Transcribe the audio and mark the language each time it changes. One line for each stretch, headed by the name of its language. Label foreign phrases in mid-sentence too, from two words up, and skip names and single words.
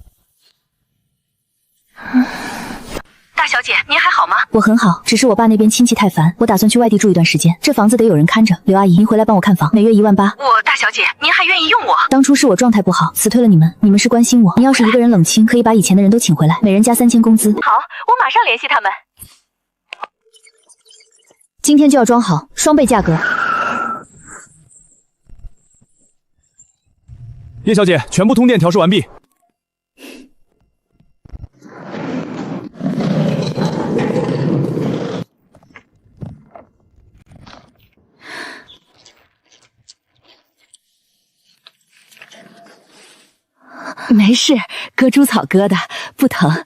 Chinese: 大小姐，您還好嗎？我很好，只是我爸那邊親戚太煩，我打算去外地住一段時間，這房子得有人看着。劉阿姨，您回來幫我看房，每月18000。大小姐，您還願意用我？當初是我狀態不好，辭退了你們，你們是關心我。您要是一個人冷清，可以把以前的人都請回來，每人加3000工資。好，我馬上聯繫他們。今天就要裝好，雙倍價格。葉小姐，全部通電調試完畢。沒事，割豬草割的，不疼。